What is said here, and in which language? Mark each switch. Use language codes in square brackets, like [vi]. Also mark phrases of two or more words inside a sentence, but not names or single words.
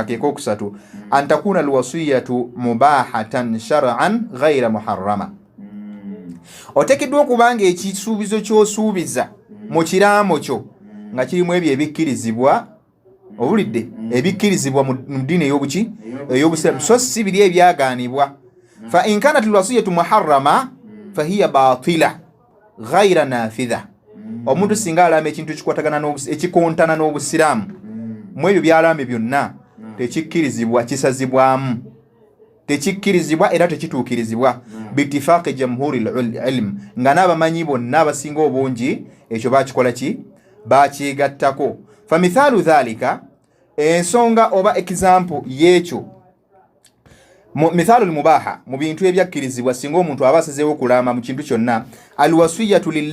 [lg] kekokusatu [ar] أن تكون الوصية مباحة شرعا غير محرمة [lg] otekeddwa okubanga ekisuubizo ky'osuubiza mu kiraamo kyo nga kirimu ebyo ebikkirizibwa owulidde ebikkirizibwa mu ddiini ey'obuki ey'obusiraamu so si biri ebyagaanibwa [ar] فإن كانت الوصية محرمة فهي باطلة غير [lg] nafidha omuntu singa alama ekintu ekikontana n'obusiraamu mu ebyo byalame byonna tekikkirizibwa kisazibwamu tekikkirizibwa era tekituukirizibwa [ar] باتفاق جمهور العلم [lg] nga n'abamanyi bonna abasinga obungi ekyo bakikola ki bakyegattako [ar] فمثال ذلك [lg] ensonga oba example y'ekyo [ar] مثال مباح [lg] mu bintu ebyakkirizibwa singa omuntu aba asazeewo okulama mu kintu kyonna alwasiyatu